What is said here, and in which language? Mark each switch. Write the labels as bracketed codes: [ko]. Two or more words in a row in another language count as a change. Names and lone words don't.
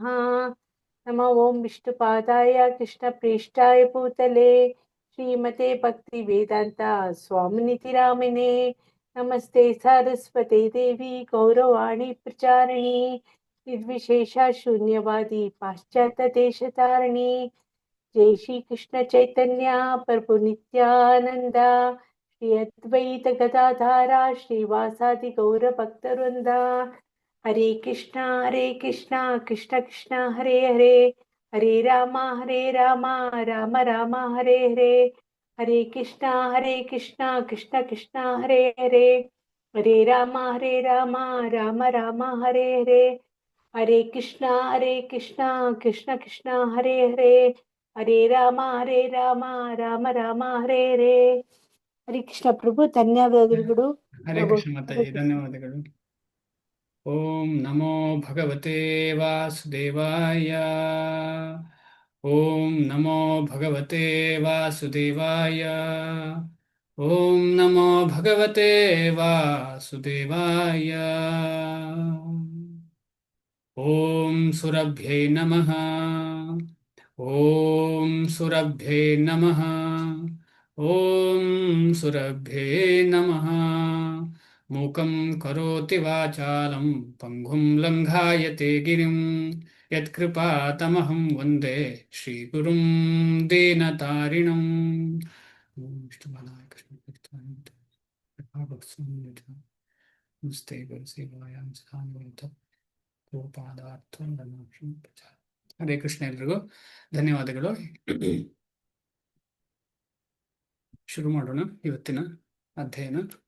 [sa] नमो ओं विष्णुपादाय कृष्णप्रेष्ठाय भूतले श्रीमते भक्तिवेदान्ता स्वामिनिति नामिने नमस्ते सरस्वते देवी गौरवाणी प्रचारिणी निर्विशेषा शून्यवादी पाश्चात्य देशतारिणी जय श्री कृष्ण चैतन्य प्रभु नित्यानंद श्री अद्वैत गदाधारा श्रीवासादि गौर भक्तवृंद हरे कृष्णा कृष्ण कृष्ण हरे हरे हरे राम राम राम हरे हरे हरे कृष्णा कृष्ण कृष्ण हरे हरे हरे राम राम राम हरे हरे हरे कृष्णा कृष्ण कृष्ण हरे हरे हरे राम राम राम हरे हरे। ಹರಿ ಕೃಷ್ಣ [kn] ಪ್ರಭು, ಧನ್ಯವಾದಗಳು ಹರೇ ಪ್ರಭು. ಕೃಷ್ಣ ಹರೇ ಮಾತಾಜಿ, ಕೃಷ್ಣ. ಧನ್ಯವಾದಗಳು. [sa] ಓಂ ನಮೋ ಭಗವತೆ ವಾಸುದೇವಾಯ. ಓಂ ನಮೋ ಭಗವತೆ ವಾಸುದೇವಾಯ. ಓಂ ನಮೋ ಭಗವತೆ ವಾಸುದೇವಾಯ. ಓಂ ಸುರಭ್ಯೈ ನಮಃ. ಓಂ ಸುರಭ್ಯೈ ನಮಃ. ಓಂ ಸುರಭ್ಯೈ ನಮಃ. ಮೂಕಂ ಕರೋತಿ ವಾಚಾಲಂ ಪಂಗುಂ ಲಂಘಾಯತೆ ಗಿರಿಂ ಯತ್ಕೃಪಾತಮಹಂ ವಂದೇ ಶ್ರೀಗುರುಂ ದೀನತಾರಿಣಂ. ಓಂ ವಿಷ್ಣುಪಾದಾಯ ಕೃಷ್ಣಪೃಷ್ಠಾಯ ನಮಸ್ತೆ ಗುರುಸೇವಾಯಾಂ ಸದಾನ್ವಿತ ಗೋಪಾದಾರ್ಥಂ ಧರ್ಮಾಕ್ಷಂ ಪ್ರಚಾರ. ಹರೇ ಕೃಷ್ಣ, [kn] ಎಲ್ರಿಗೂ ಧನ್ಯವಾದಗಳು. ಶುರು ಮಾಡೋಣ ಇವತ್ತಿನ ಅಧ್ಯಯನ.